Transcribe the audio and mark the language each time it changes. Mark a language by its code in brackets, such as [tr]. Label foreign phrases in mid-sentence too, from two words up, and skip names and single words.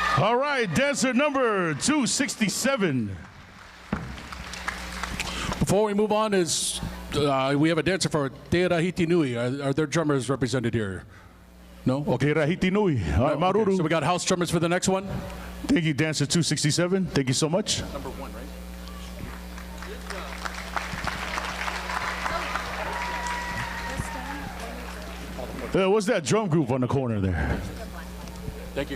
[en] All right, dancer number 267. Before we move on, we have a dancer for Tahiti Nui. Are there drummers represented here? No? Okay. Tahiti Nui. All right, Maruru. So we got house drummers for the next one? Thank you, dancer 267. Thank you so much. Number 1, right? What's that drum group on the corner there? Thank you.